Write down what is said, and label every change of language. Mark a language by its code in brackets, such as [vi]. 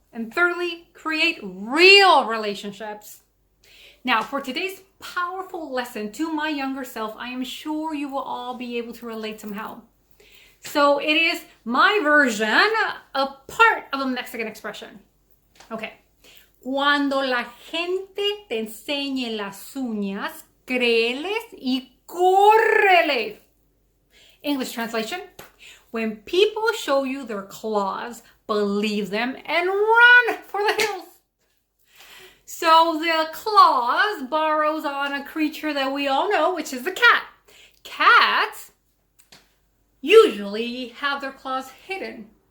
[en] And thirdly, create real relationships. Now, for today's powerful lesson to my younger self, I am sure you will all be able to relate somehow. So it is my version, a part of a Mexican expression. Okay. [es] Cuando la gente te enseñe las uñas, créeles y córrele. [en] English translation. When people show you their claws, believe them and run for the hills. So the claws borrows on a creature that we all know, which is the cat. Cats usually have their claws hidden.